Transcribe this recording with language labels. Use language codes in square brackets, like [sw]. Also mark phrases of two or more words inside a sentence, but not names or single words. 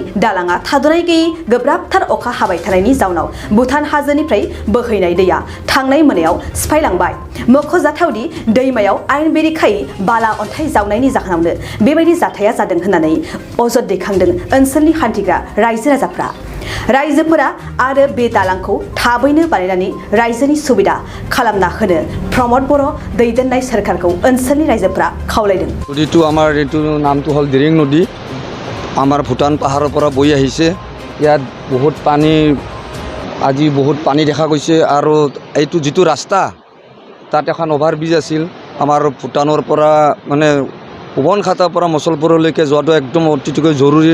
[brx] दालाङा थाद'नाय गैयै गोब्राबथार अखा हाबाय थानायनि जाउनाव भुटान हाजोनिफ्राय बोहैनाय दैया थांनाय मोनायाव सिफायलांबाय मख'जाथावदि दैमायाव आयेन बेरेखायै बाला अन्थाइ जावनायनि जाहोनावनो बेबायदि जाथाया जादों होननानै अजद दैखांदों ओनसोलनि हान्थिग्रा रायजो राजाफ्रा रायजोफोरा आरो बे दालांखौ थाबैनो बानायनानै रायजोनि सुबिदा खालामना होनो प्रमद बर' दैदेननाय सरकारखौ ओनसोलनि रायजोफोरा खावलायदों। [as] नदीটো আমাৰ এইটো নামটো হ'ল দিৰিং নদী আমাৰ ভূটান পাহাৰৰ পৰা বৈ আহিছে ইয়াত বহুত পানী আজি বহুত পানী দেখা গৈছে আৰু এইটো যিটো ৰাস্তা তাত এখন অভাৰব্ৰিজ আছিল আমাৰ ভূটানৰ পৰা মানে সুবনখাটাৰ পৰা মছলপুৰলৈকে যোৱাটো একদম অতিকৈ জৰুৰী